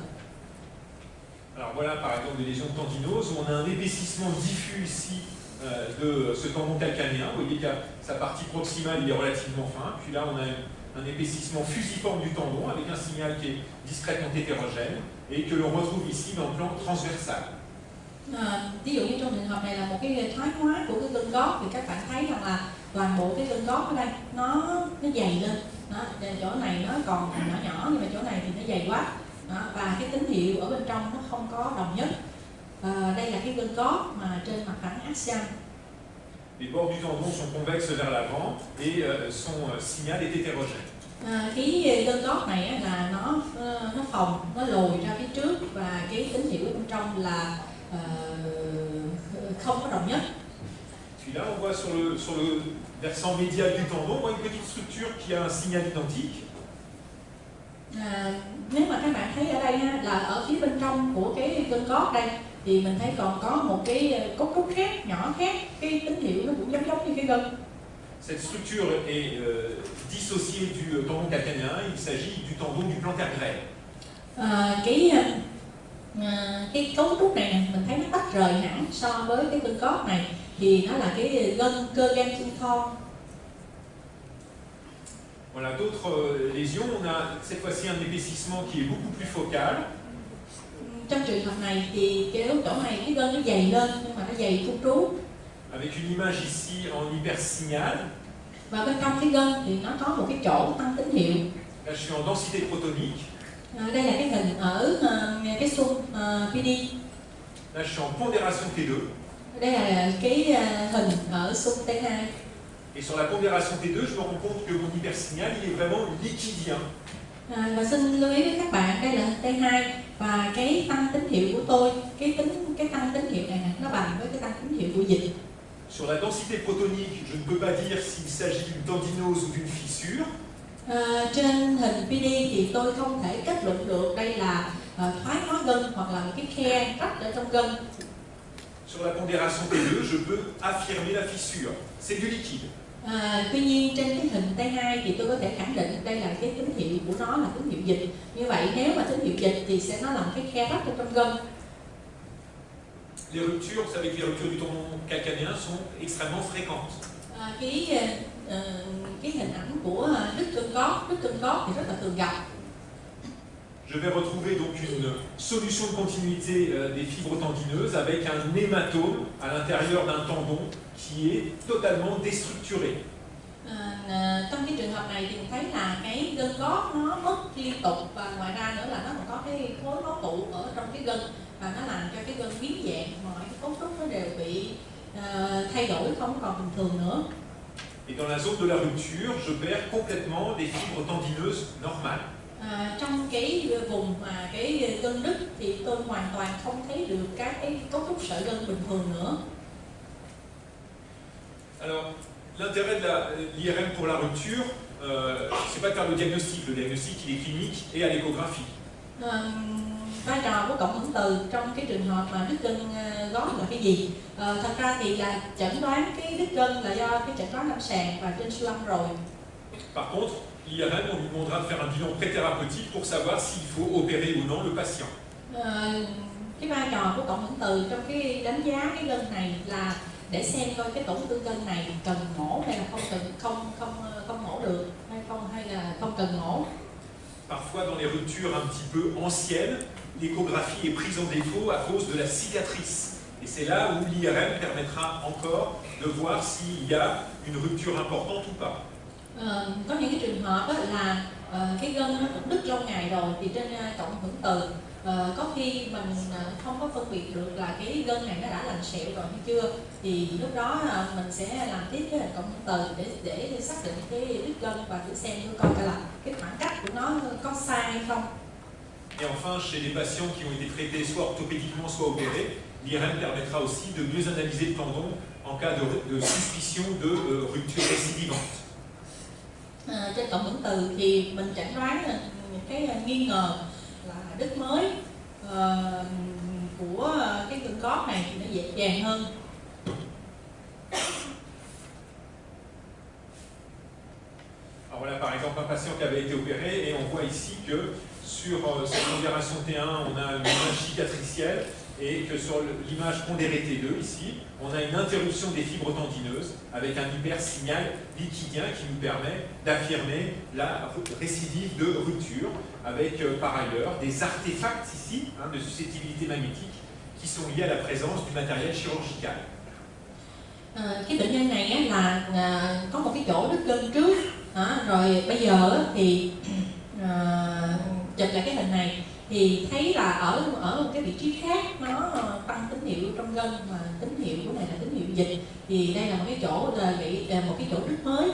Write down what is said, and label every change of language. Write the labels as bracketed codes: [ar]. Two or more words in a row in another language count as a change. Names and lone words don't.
[fr] Alors voilà par exemple des lésions tendineuses où on a un épaississement diffus ici de ce tendon calcanien. Vous voyez que sa partie proximale il est relativement fin, puis là on a un épaississement fusiforme du tendon avec un signal qui est discrètement hétérogène et que l'on retrouve ici dans le plan transversal. [vi] Ví dụ như trong trường hợp này là một cái thoái hóa của cái gân gót thì các bạn thấy rằng là toàn bộ cái gân gót ở đây nó dày lên. Đó, chỗ này nó còn nhỏ nhỏ nhưng mà chỗ này thì nó dày quá. Đó, và cái tín hiệu ở bên trong nó không có đồng nhất. Đây là cái gân gót mà trên mặt phẳng axial. [fr] Les bords du tendon sont convexes vers l'avant et son signal est hétérogène. [vi] Cái gân gót này là nó phồng, nó lồi ra phía trước và cái tín hiệu ở bên trong là không có đồng nhất. [fr] Puis là on voit sur le versant médial du tendon, on voit une petite structure qui a un signal identique. [vi] Nếu mà các bạn thấy ở đây là ở phía bên trong của cái gân gót đây thì mình thấy còn có một cái cấu trúc khác, nhỏ khác, cái tín hiệu nó cũng giống như cái gân. [fr] Cette structure est dissociée du tendon calcanien, il s'agit du tendon du plantaire grêle. [vi] Cái cấu trúc này mình thấy nó tách rời hẳn so với cái gân gót này, thì nó là cái gân cơ gan chân thon. [fr] Voilà, d'autres lésions, on a cette fois-ci un épaississement qui est beaucoup plus focal. [vi] Trong trường hợp này thì chỗ này cái gân nó dày lên nhưng mà nó dày khu trú. [fr] Avec une image ici en hypersignal. [vi] Và bên trong cái gân thì nó có một cái chỗ tăng tín hiệu. [fr] Là je suis en densité protonique. [vi] Đây là cái hình ở cái xung PD. [fr] Là je suis en pondération T2. [vi] Đây là cái hình ở xung T2. [fr] Et sur la pondération T2, je me rends compte que mon hypersignal, il est vraiment liquidien. [vi] Và xin lưu ý với các bạn, đây là hình T2 và cái tăng tín hiệu của tôi, cái tăng tín hiệu này nó bằng với cái tăng tín hiệu của dịch. [fr] Sur la densité protonique, je ne peux pas dire s'il s'agit d'une tendinose ou d'une fissure. [vi] Trên hình PD thì tôi không thể kết luận được đây là thoái hóa gân hoặc là một cái khe rách ở trong gân. [fr] Sur la pondération T2, je peux affirmer la fissure. C'est du liquide. [vi] Tuy nhiên trên cái hình T2 thì tôi có thể khẳng định đây là cái tín hiệu của nó là tín hiệu dịch. Như vậy nếu mà tín hiệu dịch thì sẽ nó là một cái khe rách ở trong gân. [fr] Les ruptures, vous savez que les ruptures du tendon calcanien sont extrêmement fréquentes. [vi] Cái hình ảnh của đứt gân gót thì rất là thường gặp. [fr] Je vais retrouver donc une solution de continuité des fibres tendineuses avec un hématome à l'intérieur d'un tendon qui est totalement déstructuré. [vi] Trong cái trường hợp này thì mình thấy là cái gân gót nó mất liên tục và ngoài ra nữa là nó còn có cái khối máu tụ ở trong cái gân và nó làm cho cái gân biến dạng, mọi cái cấu trúc nó đều bị thay đổi, không còn bình thường nữa. [fr] Et dans la zone de la rupture, je perds complètement des fibres tendineuses normales. [vi] Trong cái vùng mà cái gân đứt thì tôi hoàn toàn không thấy được các cái cấu trúc sợi gân bình thường nữa. [fr] Alors, l'intérêt de l'IRM pour la rupture, c'est pas de faire le diagnostic il est clinique et à l'échographie. [vi] Vai trò của cộng hưởng từ trong cái trường hợp mà đứt gân gót là cái gì? Thật ra thì là chẩn đoán cái đứt gân là do cái chẩn đoán lâm sàng và trên siêu âm rồi. [fr] Par contre, l'IRM, on lui demandera de faire un bilan préthérapeutique pour savoir s'il faut opérer ou non le patient. [vi] Cái vai trò của cộng hưởng từ trong cái đánh giá cái gân này là để xem coi cái tổn thương gân này cần mổ hay là không mổ được hay là không cần mổ. [fr] Parfois, dans les ruptures un petit peu anciennes, l'échographie est prise en défaut à cause de la cicatrice. Et c'est là où l'IRM permettra encore de voir s'il y a une rupture importante ou pas. [vi] Có những cái trường hợp là cái gân nó cũng đứt lâu ngày rồi thì trên cộng hưởng từ có khi mình không có phân biệt được là cái gân này nó đã lành sẹo rồi hay chưa, thì lúc đó mình sẽ làm tiếp cái hình cộng hưởng từ để xác định cái đứt gân và thử xem coi là cái khoảng cách của nó có sai hay không. [fr] Et enfin, chez les patients qui ont été traités soit orthopédiquement, soit opérés, l'IRM permettra aussi de mieux analyser le tendon en cas de suspicion de rupture récidivante. [vi] Trên cộng hưởng từ thì mình chẩn đoán cái nghi ngờ là đứt mới của cái gân cốt này thì nó dễ dàng hơn. [fr] Alors voilà par exemple un patient qui avait été opéré et on voit ici que sur cette opération T1 on a une image cicatricielle et que sur l'image pondérée T2 ici on a une interruption des fibres tendineuses avec un hypersignal liquidien qui nous permet d'affirmer la récidive de rupture avec par ailleurs des artefacts ici de susceptibilité magnétique qui sont liés à la présence du matériel chirurgical. [vi] Cái bệnh nhân này là có một cái chỗ đứt gân trước, rồi bây giờ thì chụp lại cái hình này thì thấy là ở một cái vị trí khác nó tăng tín hiệu trong gân, mà tín hiệu của này là tín hiệu dịch, thì đây là một cái chỗ một cái chỗ đứt mới.